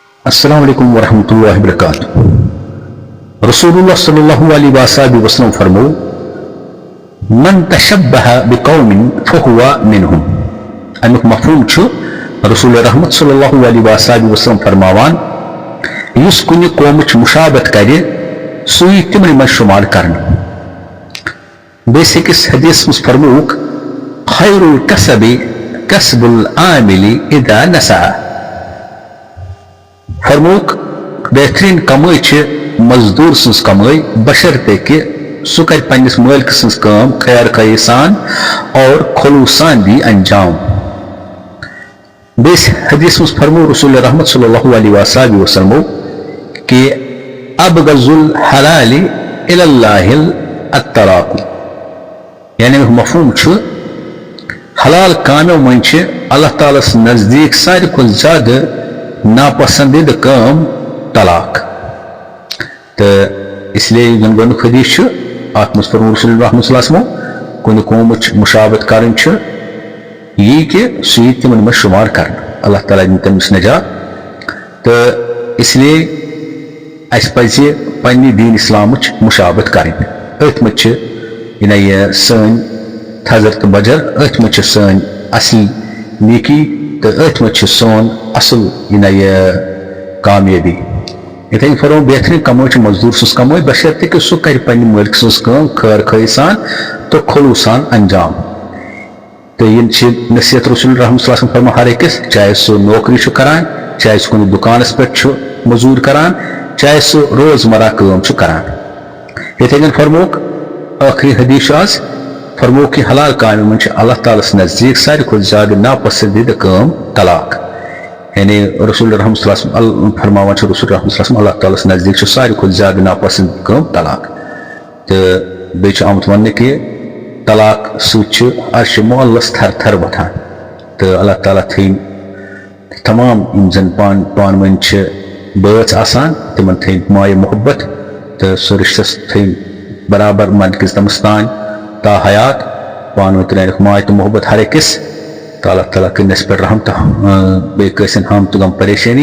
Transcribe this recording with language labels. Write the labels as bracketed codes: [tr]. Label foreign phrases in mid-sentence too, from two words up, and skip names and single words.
[ar] السلام علیکم ورحمۃ اللہ وبرکاتہ۔ رسول اللہ صلی اللہ علیہ وسلم فرمو من تشبہ بقوم فہو منہم۔ [ks] امیک مفہوم چھُ رسول رحمت صلی اللہ علیہ وسلم فرماوان یس کُنہِ قومٕچ مشابت کرِ سُہ یی تِمن منٛز شُمار کرنہٕ۔ بیٚیہِ أکِس حدیث منٛز فرمووُکھ [ar] خیر الکسب کسب العامل اذا نسا۔ [ks] فرموک بہترین کمائی چھِ مزدور سٕنٛز کمائی بشرطے کہ سُہ کرِ پننس مٲلکہٕ سٕنٛز کٲم خیر خواہی سان اور خلوص سان دی انجام۔ بیٚیِس حدیث منٛز فرمو رسول رحمت صلی اللہ علیہ وسلم کہ [ar] ابغض الحلال الی اللہ الطلاق، [ks] یعنی مفہوم چھُ حلال کامیو منٛز چھِ اللہ تعالیٰ سٕنٛدِ نزدیٖک ساروی کھۄتہٕ زیادٕ ناپسندیدہ کٲم طلاق۔ تہٕ [ur] اس لیے [ks] یِم گۄڈنیُک حدیث چھُ اتھ منٛز فرمو رسول رحمت صلی اللہ علیہ وسلم کُنہِ قومٕچ مشابت کرٕنۍ چھِ یی کہ سُہ یی تِمن منٛز شُمار کرنہٕ، اللہ تعالیٰ دِنہِ تٔمِس نجات۔ تہٕ [ur] اس لیے [ks] اَسہِ پزِ پننہِ دیٖن اسلامٕچ مشابت کرٕنۍ۔ أتھۍ منٛز چھِ یہِ سٲنۍ تھزر تہٕ بجر، أتھۍ منٛز چھِ سٲنۍ اصلی نیکی تہٕ أتھۍ منٛز چھِ سون اصل کامیٲبی۔ یِتھے کٔنۍ فرمو بہترین کمٲے چھِ مزدور سٕنٛز کمٲے بشرطے کہ سُہ کرِ پننہِ مٲلکہٕ سٕنٛز کٲم خیر خواہی سان تہٕ خلوص سان انجام۔ تہٕ یِم چھِ نصیحت رسول رحمت صلی اللہ علیہ وسلم فرمان ہر أکِس، چاہے سُہ نوکری چھُ کران، چاہے سُہ کُنہِ دُکانس پٮ۪ٹھ چھُ مزوٗرۍ کران، چاہے سُہ روزمرہ کٲم چھُ کران۔ یِتھے کٔنۍ فرموکھ ٲخری حدیث چھُ آز فرمو کہ حلال کامہِ منٛز چھِ اللہ تعالیٰ سٕنٛدِ نزدیٖک ساروی کھۄتہٕ زیادٕ ناپسندیدہ کٲم طلاق۔ یعنی رسول رحمت صلی اللہ علیہ وسلم فرماوان چھُ رسول رحمت صلی اللہ علیہ وسلم اللہ تعالیٰ سٕنٛدِ نزدیٖک چھُ ساروی کھۄتہٕ زیادٕ ناپسندیدہ کٲم طلاق۔ تہٕ بیٚیہِ چھُ آمُت وننہٕ کہ طلاق سۭتۍ چھُ عرشِ معلس تھر تھر وۄتھان۔ تہٕ اللہ تعالیٰ تھٲیِن تمام یِم زن پانہٕ ؤنۍ چھِ بٲژ آسان تِمن تھٲیِن مایہِ محبت تہٕ سُہ رشتس تھٲیِن برابر منٛدکِس دمس تانۍ تا حیات، پانہٕ ؤنۍ ترٛٲینکھ ماے تہٕ محبت ہر أکِس، تہٕ اللہ تعالیٰ کٔرِنۍ اَسہِ پٮ۪ٹھ رحم تہٕ بیٚیہِ کٲنٛسہِ ہم تہٕ غم پریشٲنی۔